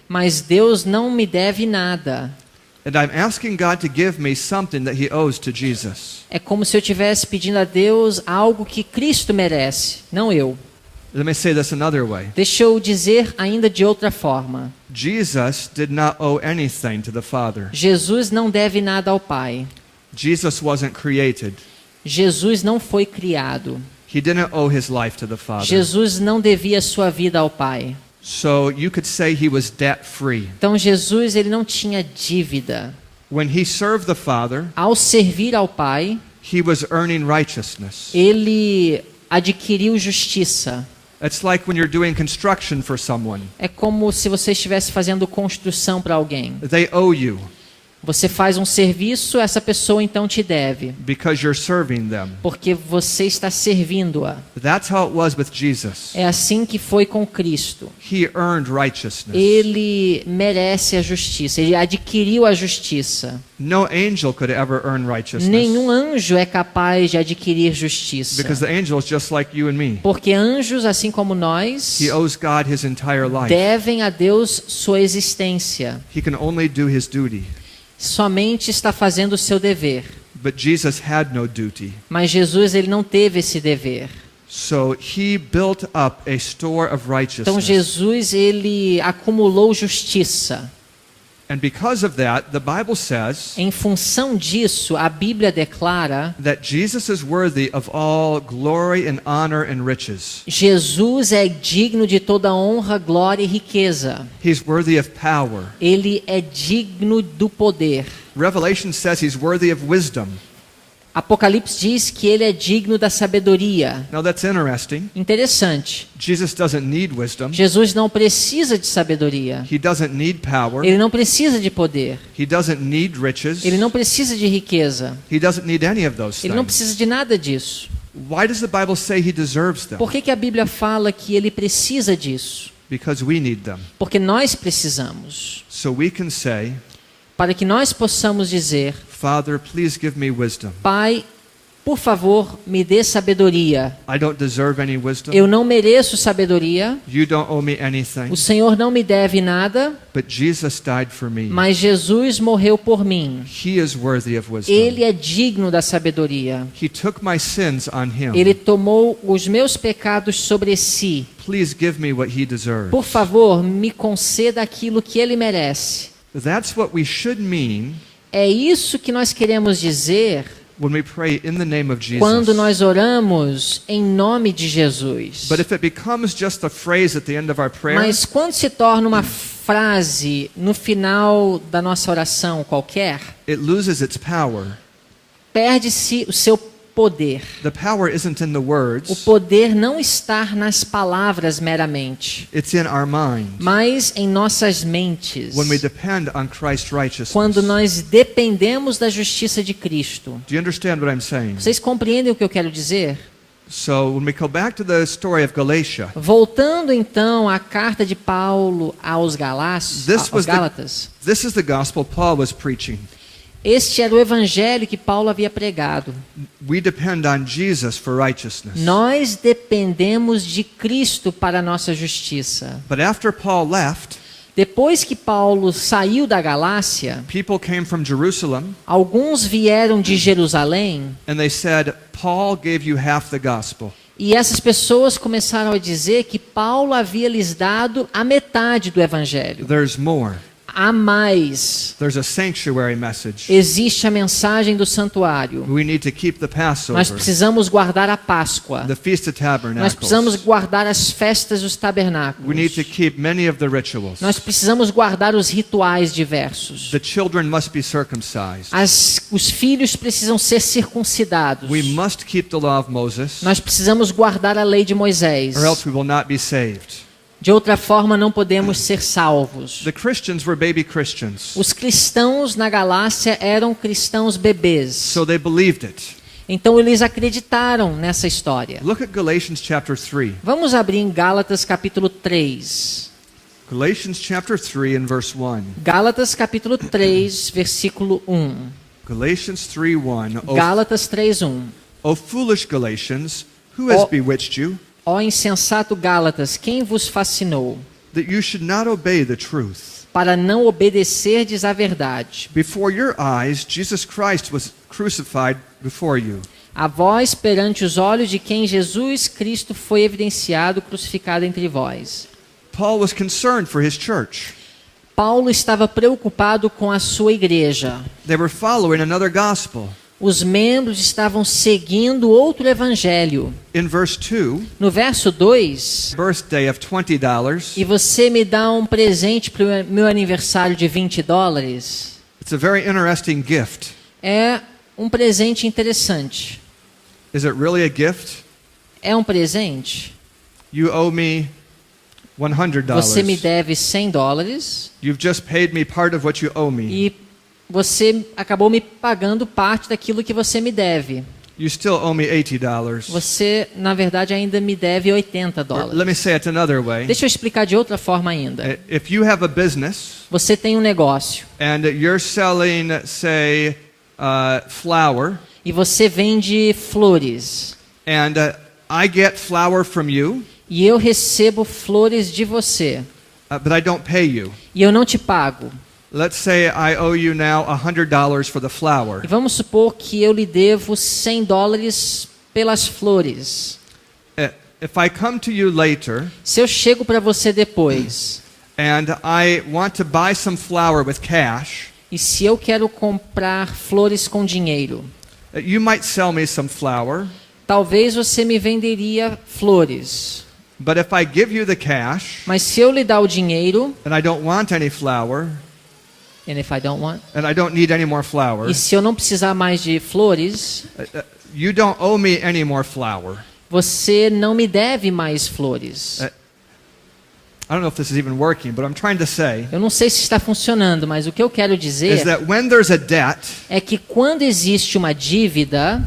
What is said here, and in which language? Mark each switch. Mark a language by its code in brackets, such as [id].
[pt] mas Deus não me deve nada. [en] And I'm asking God to give me something that He owes to Jesus. [pt] É como se eu estivesse pedindo a Deus algo que Cristo merece, não eu. [en] Let me say this another way. [pt] Deixa eu dizer ainda de outra forma. [en] Jesus did not owe anything to the Father. [pt] Jesus não deve nada ao Pai. [en] Jesus wasn't created. [pt] Jesus não foi criado. [en] He didn't owe his life to the Father. [pt] Jesus não devia sua vida ao Pai. [en] So you could say he was debt free. [pt] Então Jesus ele não tinha dívida. [en] When he served the Father, [pt] Ao servir ao Pai, [en] he was earning righteousness. [pt] ele adquiriu justiça. [en] It's like when you're doing construction for someone. [pt] É como se você estivesse fazendo construção para alguém. [en] They owe you [pt] Você faz um serviço, essa pessoa então te deve, [en] because you're serving them. [pt] porque você está servindo-a. [en] That's how it was with Jesus. [pt] É assim que foi com Cristo. [en] He earned righteousness. [pt] Ele merece a justiça, ele adquiriu a justiça. [en] No angel could ever earn righteousness. [pt] Nenhum anjo é capaz de adquirir justiça. [en] Because the angel is just like you and me. [pt] Porque anjos, assim como nós, [en] He owes God his entire life. [pt] devem a Deus sua existência. [en] He can only do his duty. [pt] Somente está fazendo o seu dever. [en] But Jesus had no duty. [pt] Mas Jesus ele não teve esse dever. [en] So he built up a store of [pt] Então [en] righteousness. [pt] Jesus ele acumulou justiça. [en] And because of that, the Bible says [pt] Em função disso, a Bíblia declara: [en] that Jesus is worthy of all glory and honor and riches. [pt] Jesus é digno de toda honra, glória e riqueza. [en] He's worthy of power. [pt] Ele é digno do poder. [en] Revelation says he's worthy of wisdom. [pt] Apocalipse diz que ele é digno da sabedoria. [en] Now that's interesting. [pt] Interessante. [en] Jesus doesn't need wisdom. [pt] Jesus não precisa de sabedoria. [en] He doesn't need power. [pt] Ele não precisa de poder. [en] He doesn't need riches. [pt] Ele não precisa de riqueza. [en] He doesn't need any of those [pt] Ele não [en] things. [pt] precisa de nada disso. [en] Why does the Bible say he deserves them? [pt] Por que a Bíblia fala que ele precisa disso? [en] Because we need them. [pt] Porque nós precisamos. [en] So we can say, [pt] Para que nós possamos dizer: [en] Father, please give me wisdom. [pt] Pai, Por favor, me dê sabedoria. [en] I don't deserve any wisdom. [pt] Eu não mereço sabedoria. [en] You don't owe me anything. [pt] O Senhor não me deve nada, [en] But Jesus died for me. [pt] mas Jesus morreu por mim. [en] He is worthy of wisdom. [pt] Ele é digno da sabedoria. [en] He took my sins on him. [pt] Ele tomou os meus pecados sobre si. [en] Please give me what he deserves. [pt] Por favor, me conceda aquilo que ele merece. [en] That's what we should mean [pt] É isso que nós queremos dizer [en] when we pray in the name of Jesus. [pt] quando nós oramos em nome de Jesus. [en] But if it becomes just a phrase at the end of our prayer, [pt] Mas quando se torna uma frase no final da nossa oração qualquer, [en] it loses its power. [pt] perde-se o seu poder. [en] The power isn't in the [pt] O [en] words, [pt] poder não está nas palavras meramente, [en] it's in our mind. [pt] mas em nossas mentes. [en] When we depend on Christ's righteousness. [pt] Quando nós dependemos da justiça de Cristo. [en] Do you understand what I'm saying? [pt] Vocês compreendem o que eu quero dizer? [en] So when we go back to the story of Galatia, [pt] Voltando então à carta de Paulo aos Gálatas. [en] this is the gospel Paul was preaching. [pt] Este era o evangelho que Paulo havia pregado. [en] We depend on Jesus for righteousness. [pt] Nós dependemos de Cristo para a nossa justiça. [en] But after Paul left, [pt] Depois que Paulo saiu da Galácia, [en] people came from Jerusalem [pt] alguns vieram de Jerusalém [en] and they said, Paul gave you half the gospel. [pt] e essas pessoas começaram a dizer que Paulo havia lhes dado a metade do evangelho. [en] There's more. [pt] Há mais. [en] There's a sanctuary message. [pt] Existe a mensagem do santuário. [en] We need to keep the [pt] Nós [en] Passover, [pt] precisamos guardar a Páscoa. [en] the Feast of [pt] Nós precisamos [en] Tabernacles. [pt] guardar as festas dos [en] We need [pt] tabernáculos. [en] to keep many of the rituals. [pt] Nós precisamos guardar os rituais diversos. [en] The children must be circumcised. [pt] Os filhos precisam ser circuncidados. [en] We must keep the law of Moses, [pt] Nós precisamos guardar a lei de Moisés. [en] or else we will not be saved. [pt] De outra forma, não podemos ser salvos. [en] The Christians were baby Christians, [pt] Os cristãos na Galácia eram cristãos bebês. [en] so they believed it. [pt] Então eles acreditaram nessa história. [en] Look at Galatians chapter 3. [pt] Vamos abrir em Gálatas capítulo 3. [en] Galatians chapter 3 and verse 1. [pt] Gálatas capítulo 3, versículo 1. [en] Galatians 3:1. [pt] Gálatas 3:1. [en] O foolish Galatians, who has [pt] Oh. [en] bewitched you, [pt] Ó insensato Gálatas, quem vos fascinou [en] that you should not obey the truth? [pt] para não obedecerdes à verdade? [en] Before your eyes, Jesus Christ was crucified before you. [pt] A vós perante os olhos de quem Jesus Cristo foi evidenciado, crucificado entre vós. [en] Paul was concerned for his church. [pt] Paulo estava preocupado com a sua igreja. [en] They were following another gospel. [pt] Os membros estavam seguindo outro evangelho. [en] In verse 2, [pt] No verso 2, [en] birthday of $20. [pt] e você me dá um presente para o meu aniversário de $20. [en] It's a very interesting gift. [pt] É um presente interessante. [en] Is it really a gift? [pt] É um presente? [en] You owe me $100. [pt] Você me deve $100 [en] You've just paid me part of what you owe me. [pt] e você acabou me pagando parte daquilo que você me deve. [en] You still owe me $80. [pt] Você, na verdade, ainda me deve [en] Or [pt] $80. [en] let me say it another way. [pt] Deixa eu explicar de outra forma ainda. [en] If you have a business [pt] Você tem um negócio [en] and you're selling, say, flour, [pt] e você vende flores [en] and I get flour from you, [pt] e eu recebo flores de você [en] but I don't pay you. [pt] e eu não te pago. [en] Let's say I owe you now $100 for the flour. [pt] E vamos supor que eu lhe devo $100 pelas flores. [en] If I come to you later [pt] Se eu chego para você depois [en] and I want to buy some flour with cash, [pt] e se eu quero comprar flores com dinheiro, [en] you might sell me some flour, [pt] talvez você me venderia flores. [en] but if I give you the cash [pt] Mas se eu lhe dar o dinheiro, [en] and I don't want any flour, and if I don't want, and I don't need any more flour, [pt] e se eu não precisar mais de flores, [en] you don't owe me any more flour. [pt] você não me deve mais flores. [en] I don't know if this is even working, but I'm trying to say [pt] Eu não sei se está funcionando, mas o que eu quero [en] is [pt] dizer [en] that when there's a debt, [pt] é que quando existe uma dívida,